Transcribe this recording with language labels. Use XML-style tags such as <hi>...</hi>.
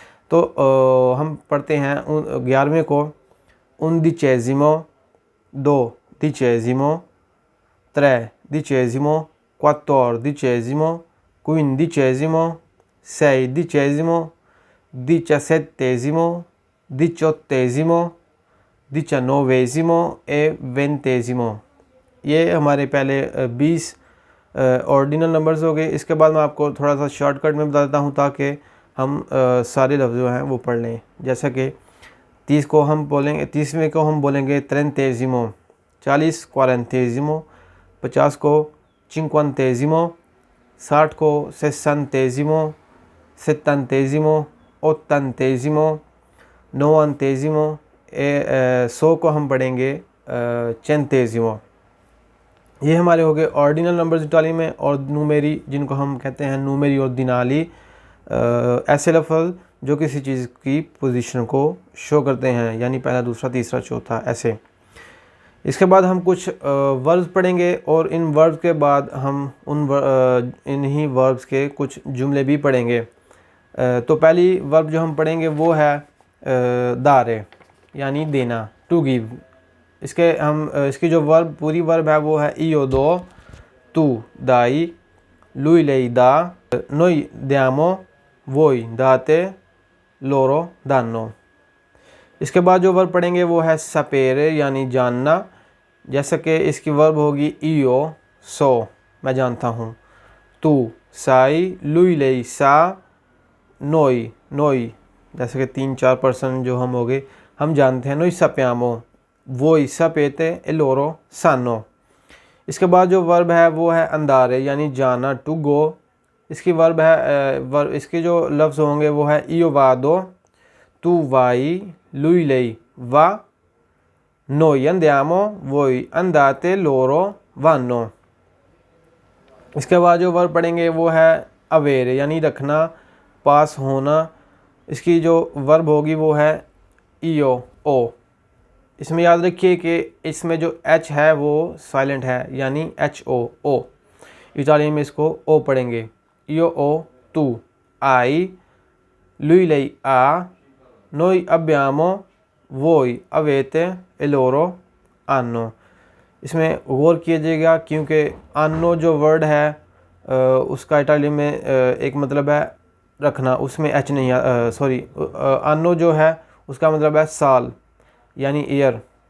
<it>तो हम पढ़ते हैं 11वें को undicesimo, dodicesimo, tredicesimo, quattordicesimo, quindicesimo, sedicesimo, diciassettesimo, diciottesimo, diciannovesimo ए 20।</it> <hi>ये हमारे पहले 20 ऑर्डिनल नंबर्स हो गए। इसके बाद मैं आपको थोड़ा सा शॉर्टकट में बता देता हूँ ताकि हम सारे लफ्ज़ जो हैं वो पढ़ लें। जैसा कि 30 को हम बोलेंगे, 30वें को हम बोलेंगे trentesimo, 40 quarantesimo, 50 को cinquantesimo, 60 को sessantesimo, settantesimo, ottantesimo, novantesimo, 100 को हम पढ़ेंगे centesimo। ये हमारे हो गए ऑर्डिनल नंबर्स इटाली में। और नुमेरी जिनको हम कहते हैं नुमेरी और दिनाली, ऐसे लफ्ज़ जो किसी चीज़ की पोजीशन को शो करते हैं, यानी पहला, दूसरा, तीसरा, चौथा, ऐसे। इसके बाद हम कुछ वर्ब्स पढ़ेंगे और इन वर्ब्स के बाद हम इन्हीं वर्ब्स के कुछ जुमले भी पढ़ेंगे। तो पहली वर्ब जो हम पढ़ेंगे वो है दारे यानी देना, टू गिव।</hi> <it>इसकी जो वर्ब पूरी वर्ब है वो है io do, tu dai, lui lei dà, noi diamo, voi date, loro danno।</it> <hi>इसके बाद जो वर्ब पढ़ेंगे वो है sapere यानी जानना। जैसा कि इसकी वर्ब होगी io so, मैं जानता हूँ, tu sai, lui lei sa, noi जैसे कि 3-4 पर्सन जो हम हो गए, हम जानते हैं।</hi> <it>noi sappiamo, voi sapete e loro sanno।</it> <hi>इसके बाद जो वर्ब है वो है अंदारे यानी जाना, टू गो।</hi> <it>इसकी वर्ब है इसके जो लफ्ज़ होंगे वो है io vado, tu vai, lui lei va, noi andiamo, voi andate, loro vanno।</it> <hi>इसके बाद जो वर्ब पढ़ेंगे वो है अवेरे यानी रखना, पास होना। इसकी जो वर्ब होगी वो है io o। इसमें याद रखिए कि इसमें जो H है वो साइलेंट है यानी HOO। इटालियन में इसको O पढ़ेंगे।</hi> <it>io o, tu hai, lui lei ha, noi abbiamo, voi avete e loro hanno।</it> <hi>इसमें गौर कीजिएगा क्योंकि anno जो वर्ड है उसका इटालियन में एक मतलब है रखना, उसमें H नहीं anno जो है उसका मतलब है साल यानी ईयर।</hi>